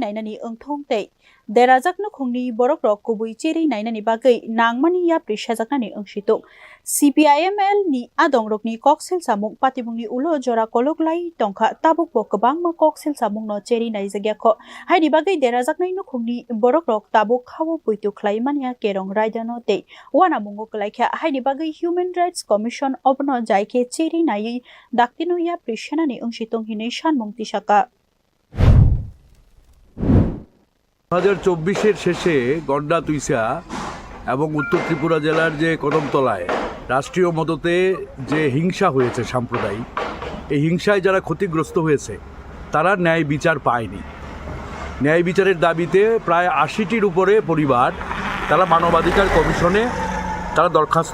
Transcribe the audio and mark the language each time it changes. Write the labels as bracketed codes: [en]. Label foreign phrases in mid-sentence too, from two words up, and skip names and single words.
[trp] naina ni engthong tei derajakno khungni borok rok kubui cherwi naina ni bagwi nangmani ya prisajakna ni engsitung CPIML ni adongrokni koksil samung patimungni ulo jora kologlai tongkha tabuk bo kwbangma koksil samungno cherwi naijagya haini bagwi derajaknai nukhungni borok rok tabuk khawo puitu khlaimania kerong raidano tei wanamungo klaikha haini bagwi Human Rights Commission obno jaike cherwi nai daktino ya prisanani engsitung hinei Sanmung tisakha [bn] 2024 শেষে গন্ডা তুইসা এবং উত্তর ত্রিপুরা জেলার যে কদমতলায় রাষ্ট্রীয় মদতে যে হিংসা হয়েছে সাম্প্রদায়িক এই হিংসায় যারা ক্ষতিগ্রস্ত হয়েছে তারা ন্যায় বিচার পায়নি ন্যায় বিচারের দাবিতে প্রায় ৮০টির উপরে পরিবার তারা মানবাধিকার কমিশনে তারা দরখাস্ত